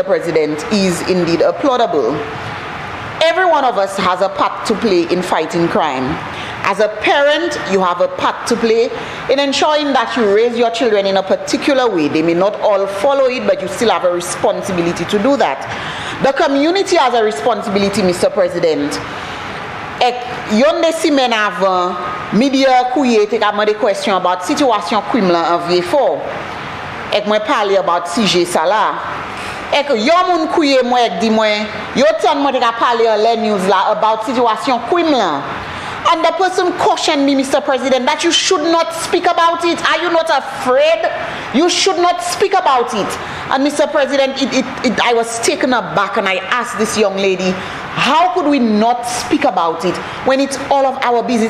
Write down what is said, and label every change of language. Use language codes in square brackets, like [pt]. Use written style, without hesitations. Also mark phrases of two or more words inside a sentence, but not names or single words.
[en] President, is indeed applaudable. Every one of us has a part to play in fighting crime. As a parent, you have a part to play in ensuring that you raise your children in a particular way. They may not all follow it, but you still have a responsibility to do that. The community has a responsibility, Mr. President. [acf] Yon de simen avant, media kouye te ka mande [en] question about situation crime [acf] la en Vieux-Fort. Ek mwen parle about CJ Sala. Ek yon moun kouye mwen ek di mwen, yo tan mwen te ka parle en le news la [en] about situation crime [acf] la. [en] And the person cautioned me, Mr. President, that you should not speak about it. Are you not afraid? You should not speak about it. And Mr. President, I was taken aback, and I asked this young lady, how could we not speak about it when it's all of our business?